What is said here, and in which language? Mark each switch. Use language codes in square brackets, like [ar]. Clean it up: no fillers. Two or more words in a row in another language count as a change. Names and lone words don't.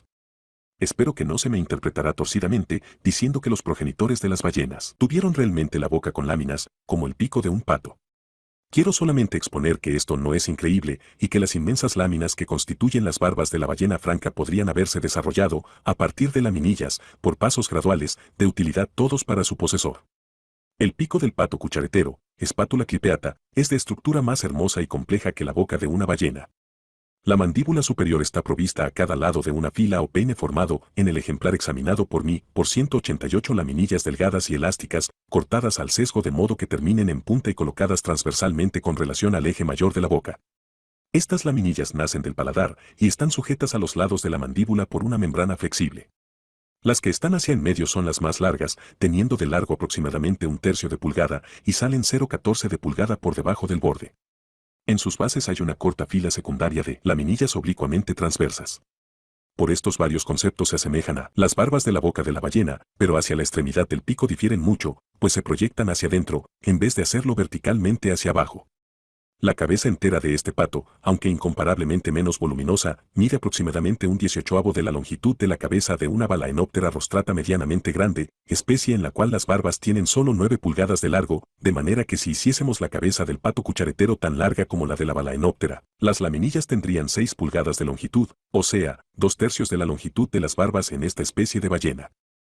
[es] Espero que no se me interpretará torcidamente diciendo que los progenitores de las ballenas tuvieron realmente la boca con láminas, como el pico de un pato. Quiero solamente exponer que esto no es increíble y que las inmensas láminas que constituyen las barbas de la ballena franca podrían haberse desarrollado, a partir de laminillas, por pasos graduales, de utilidad todos para su posesor. El pico del pato cucharetero, Spatula clipeata, es de estructura más hermosa y compleja que la boca de una ballena. La mandíbula superior está provista a cada lado de una fila o peine formado, en el ejemplar examinado por mí, por 188 laminillas delgadas y elásticas, cortadas al sesgo de modo que terminen en punta y colocadas transversalmente con relación al eje mayor de la boca. Estas laminillas nacen del paladar y están sujetas a los lados de la mandíbula por una membrana flexible. Las que están hacia en medio son las más largas, teniendo de largo aproximadamente un tercio de pulgada y salen 0,14 de pulgada por debajo del borde. En sus bases hay una corta fila secundaria de laminillas oblicuamente transversas. Por estos varios conceptos se asemejan a las barbas de la boca de la ballena, pero hacia la extremidad del pico difieren mucho, pues se proyectan hacia adentro, en vez de hacerlo verticalmente hacia abajo. La cabeza entera de este pato, aunque incomparablemente menos voluminosa, mide aproximadamente un 18avo de la longitud de la cabeza de una Balaenoptera rostrata medianamente grande, especie en la cual las barbas tienen solo 9 pulgadas de largo, de manera que si hiciésemos la cabeza del pato cucharetero tan larga como la de la Balaenoptera, las laminillas tendrían 6 pulgadas de longitud, o sea, 2/3 de la longitud de las barbas en esta especie de ballena.